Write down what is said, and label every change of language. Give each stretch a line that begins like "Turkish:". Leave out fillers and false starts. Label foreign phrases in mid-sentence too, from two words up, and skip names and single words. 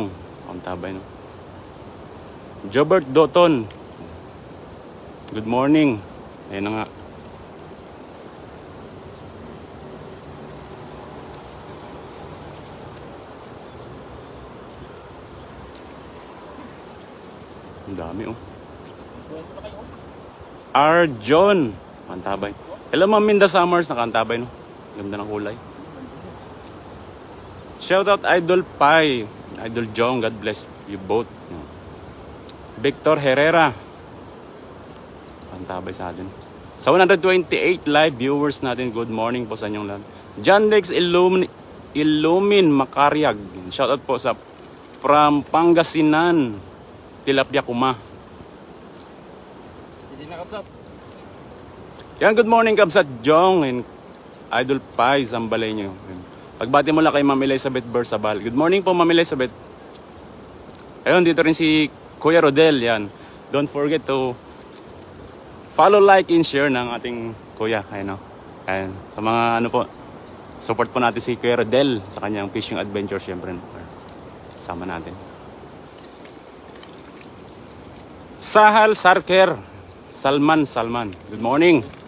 Filipino: Ang tabay no. Jobert Doton.
English: Good morning.
Filipino: Ayan na nga. Ang dami oh. Arjon. Kantabay.
English: Hello Ma'am Minda Summers.
Filipino: Nakantabay no. Ganda ng kulay. Shoutout Idol Pai.
English: Idol Jong. God bless you both. Victor Herrera.
Filipino: Kantabay sa atin. Sa 128 live viewers natin.
English: Good morning
Filipino: po sa inyong lahat. John Lex Illumin Makariag. Shoutout po sa from Pangasinan. Tilapia Kuma. Hindi na Kabsat. Yan,
English: good morning
Filipino: Kabsat Jong and Idol Pai, Zambalay nyo. Pagbati mo lang kay Ma'am Elizabeth Bersabal.
English: Good morning
Filipino: po Ma'am Elizabeth. Ayun, dito rin si Kuya Rodel. Yan.
English: Don't forget to follow, like, and share
Filipino: ng ating Kuya. Ayun, no? Ayun. Sa mga ano po, support po natin si Kuya Rodel sa kanyang
English: fishing adventure
Filipino: syempre. Sama natin. Sahal Sarker.
English: Salman. Good morning.